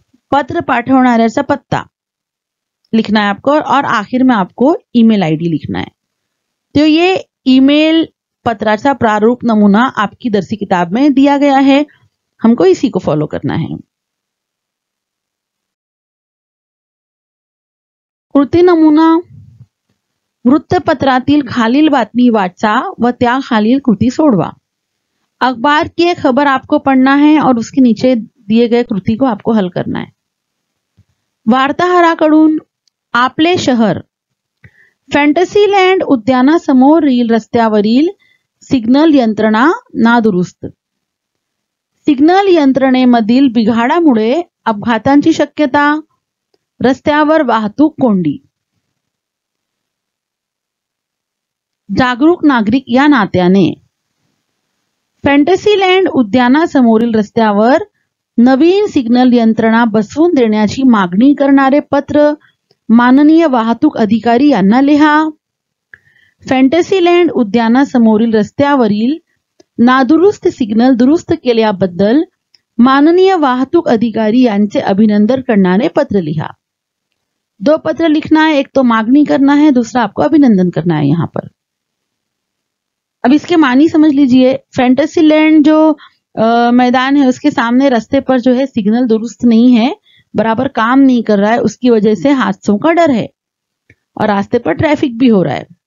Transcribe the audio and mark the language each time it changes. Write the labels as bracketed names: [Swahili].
[Marathi] पत्र पाठवणाऱ्याचा पत्ता [Hindi] लिखना है आपको, और आखिर में आपको ईमेल आईडी लिखना है। तो ये ईमेल पत्राचा प्रारूप नमूना आपकी दर्सी किताब में दिया गया है, हमको इसी को फॉलो करना है। [Marathi] कृती नमुना, वृत्तपत्रातील खालील बातमी वाचा व त्या खालील कृती सोडवा। [Hindi] अखबार की एक खबर आपको पढ़ना है और उसके नीचे दिए गए कृति को आपको हल करना है। [Marathi] वार्ताहराकडून आपले शहर, फॅन्टसीलँड उद्यानासमोरील रस्त्यावरील सिग्नल यंत्रणा नादुरुस्त। सिग्नल यंत्रणेमधील बिघाडामुळे अपघातांची शक्यता, रस्त्यावर वाहतूक कोंडी। जागरूक नागरिक या नात्याने फॅन्टसीलँड उद्यानासमोरील रस्त्यावर नवीन सिग्नल यंत्रणा बसवून देण्याची मागणी करणारे पत्र माननीय वाहतूक अधिकारी यांना लिहा। फॅन्टसीलँड उद्यानासमोरील रस्त्यावरील नादुरुस्त सिग्नल दुरुस्त केल्याबद्दल माननीय वाहतूक अधिकारी यांचे अभिनंदन करणारे पत्र लिहा। [Hindi] 2 पत्र लिखना है, एक तो मांगनी करना है, दूसरा आपको अभिनंदन करना है यहां पर। अब इसके मानी समझ लीजिए। फैंटेसीलैंड जो मैदान है उसके सामने रास्ते पर जो है सिग्नल दुरुस्त नहीं है, बराबर काम नहीं कर रहा है, उसकी वजह से हादसों का डर है और रास्ते पर ट्रैफिक भी हो रहा है।